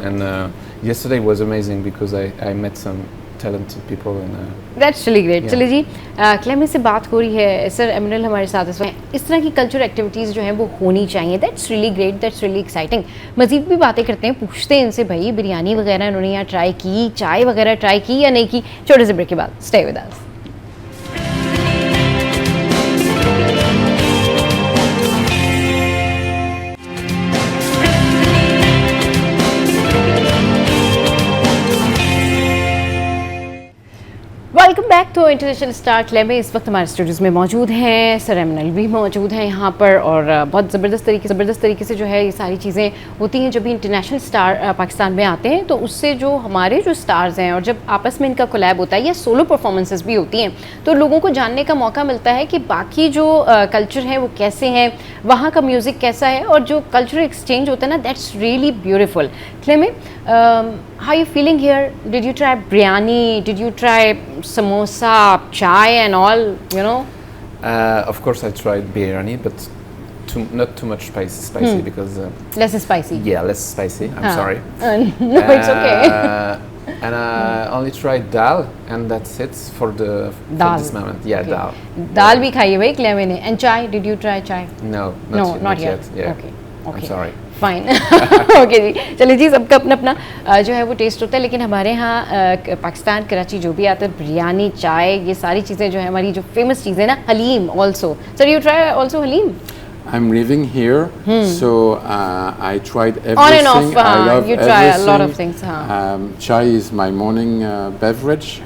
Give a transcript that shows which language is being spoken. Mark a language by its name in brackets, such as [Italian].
[English] And yesterday was amazing because I met some talented people and. That's really great. Yeah. [Hindi] चलिए जी, Clement से बात हो रही है, सर एमिनल हमारे साथ इस वक्त। इस तरह की कल्चरल एक्टिविटीज़ जो हैं वो होनी चाहिए। [English] That's really great, that's really exciting. [Hindi] मज़ीद भी बातें करते हैं, पूछते हैं इनसे, भाई बिरयानी वगैरह इन्होंने यहाँ ट्राई की, चाय वगैरह ट्राई की या नहीं की। छोटे से ब्रेक के बाद [English] Stay with us. Welcome back to international star Clement. [Hindi] इस वक्त हमारे स्टूडियोज़ में मौजूद हैं, सर एमिनल भी मौजूद हैं यहाँ पर, और बहुत ज़बरदस्त तरीके से जो है ये सारी चीज़ें होती हैं। जब भी इंटरनेशनल स्टार पाकिस्तान में आते हैं तो उससे जो हमारे जो स्टार्स हैं और जब आपस में इनका कोलैब होता है या सोलो परफॉर्मेंसेस भी होती हैं तो लोगों को जानने का मौका मिलता है कि बाकी जो कल्चर है वो कैसे हैं, वहाँ का म्यूज़िक कैसा है, और जो कल्चरल एक्सचेंज होता है ना, [English] That's really beautiful. [Hindi] क्लेमे, [English] how are you feeling here? Did you try biryani? Did you try samosa, chai and all, you know? Of course, I tried biryani, but not too much spicy because. Less spicy. Yeah, less spicy. I'm sorry. No, it's okay. And I only tried dal, and that's it for Dal. this moment. Yeah, Okay. dal. [Hindi] दाल भी खाई है भाई क्लेमे ने। [English] And chai? Did you try chai? No, No, not yet. Yeah. Okay. I'm Okay. sorry. Fine. [Hindi] Okay जी, चलिए जी, सबका अपना अपना जो है वो टेस्ट होता है, लेकिन हमारे यहाँ पाकिस्तान कराची जो भी आता है, बिरयानी, चाय, ये सारी चीज़ें जो है हमारी जो फेमस चीज़ें ना, haleem also. [English] Sir, you try also haleem? I'm living here, so I tried everything. On and off, I love you try a lot everything. of things. Chai is my morning beverage.